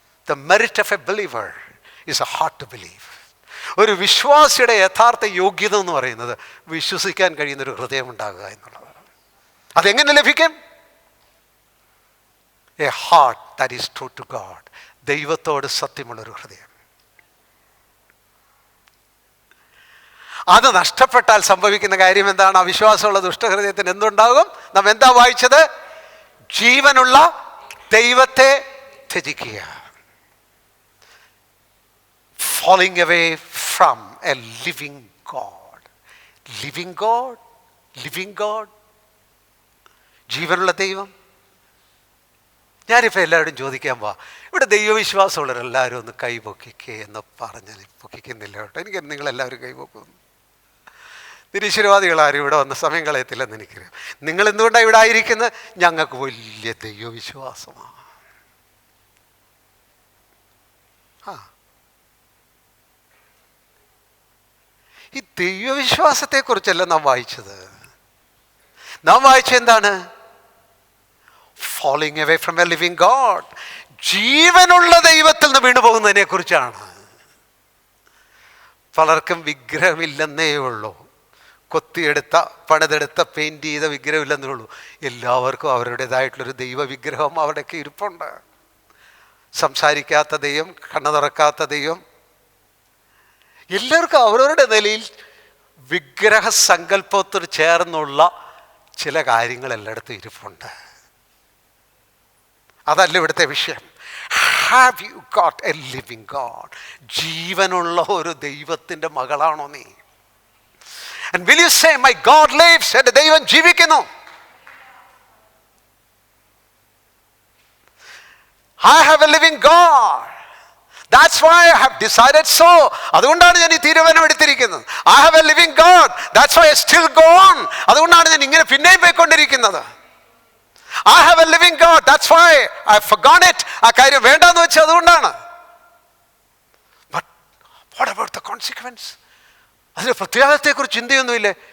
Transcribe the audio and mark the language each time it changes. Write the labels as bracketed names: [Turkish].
[English] The merit of a believer is a heart to believe. [Malayalam] ഒരു വിശ്വാസിയുടെ യഥാർത്ഥ യോഗ്യത എന്ന് പറയുന്നത് വിശ്വസിക്കാൻ കഴിയുന്നൊരു ഹൃദയം ഉണ്ടാകുക എന്നുള്ളതാണ്. അതെങ്ങനെ ലഭിക്കും? [English] A heart that is true to God. [Malayalam] ദൈവത്തോട് സത്യമുള്ളൊരു ഹൃദയം. അത് നഷ്ടപ്പെട്ടാൽ സംഭവിക്കുന്ന കാര്യം എന്താണ്? അവിശ്വാസമുള്ള ദുഷ്ടഹൃദയത്തിന് എന്തുണ്ടാകും? നാം എന്താ വായിച്ചത്? ജീവനുള്ള ദൈവത്തെ ത്യജിക്കുക. [English] Falling away from a living God. Living God? Living God? [Malayalam] ജീവനുള്ള ദൈവം. ഞാനിപ്പോൾ എല്ലാവരും ചോദിക്കാൻ പോവാ, ഇവിടെ ദൈവവിശ്വാസമുള്ളവരെല്ലാവരും ഒന്ന് കൈ പൊക്കിക്കേ എന്ന് പറഞ്ഞാൽ പൊക്കിക്കുന്നില്ല കേട്ടോ. എനിക്ക് നിങ്ങളെല്ലാവരും കൈ പൊക്കുന്നു. നിരീശ്വരവാദികളാരും ഇവിടെ വന്ന സമയം കളയത്തില്ലെന്ന് എനിക്കറിയാം. നിങ്ങൾ എന്തുകൊണ്ടാണ് ഇവിടെ ആയിരിക്കുന്നത്? ഞങ്ങൾക്ക് വലിയ ദൈവവിശ്വാസമാണ്. ഈ ദൈവവിശ്വാസത്തെക്കുറിച്ചല്ല നാം വായിച്ചത്. നാം വായിച്ചത് എന്താണ്? [English] falling away from a living God. [Malayalam] ജീവനുള്ള ദൈവത്തിൽ നിന്ന് വീണു പോകുന്നതിനെ കുറിച്ചാണ്. പലർക്കും വിഗ്രഹമില്ലെന്നേ ഉള്ളൂ, കൊത്തിയെടുത്ത പണിതെടുത്ത പെയിൻറ് ചെയ്ത വിഗ്രഹമില്ലെന്നേ ഉള്ളൂ. എല്ലാവർക്കും അവരുടേതായിട്ടുള്ളൊരു ദൈവ വിഗ്രഹം അവിടെയൊക്കെ ഇരിപ്പുണ്ട്. സംസാരിക്കാത്ത ദൈവം, കണ്ണു തുറക്കാത്ത ദൈവം, എല്ലാവർക്കും അവരവരുടെ നിലയിൽ വിഗ്രഹ സങ്കല്പത്തോട് ചേർന്നുള്ള ചില കാര്യങ്ങൾ എല്ലായിടത്തും ഇരിപ്പുണ്ട്. അതല്ല ഇവിടുത്തെ വിഷയം. [English] Have you got a living god? [Malayalam] ജീവനുള്ള ഒരു ദൈവത്തിൻ്റെ മകളാണോ നീ? [English] And will you say, my God lives? [Malayalam] എൻ്റെ ദൈവം ജീവിക്കുന്നു. [English] I have a living God. That's why I have decided so. [Malayalam] അതുകൊണ്ടാണ് ഞാൻ ഈ തീരുമാനം എടുത്തിരിക്കുന്നത്. [English] I have a living God. That's why I still go on. [Malayalam] അതുകൊണ്ടാണ് ഞാൻ ഇങ്ങനെ പിന്നെയും പോയിക്കൊണ്ടിരിക്കുന്നത്. [English] I have a living God. That's why I forgot it. [Malayalam] ആ കാര്യം വേണ്ടാന്ന് വെച്ചാൽ അതുകൊണ്ടാണ്. [English] But what about the consequence? [Malayalam] അതിന് പ്രത്യാഘാതത്തെക്കുറിച്ച് ചിന്തയൊന്നുമില്ലേ?